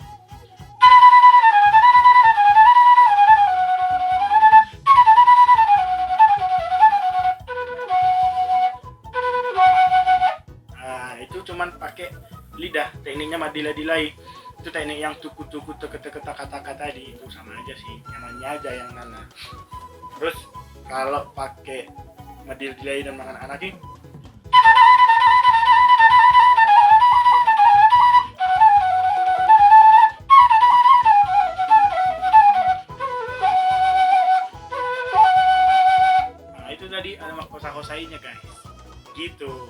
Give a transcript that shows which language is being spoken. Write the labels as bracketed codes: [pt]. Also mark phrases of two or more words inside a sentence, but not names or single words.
[id] Nah itu cuman pakai lidah, tekniknya madila-dilai. Itu teknik yang tuku-tuku, teke-teke, taka-taka tadi itu sama aja sih, namanya aja yang mana. Terus kalau pakai madila-dilai dan anak-anak ini, nah itu tadi ada makosa-kosainya guys gitu.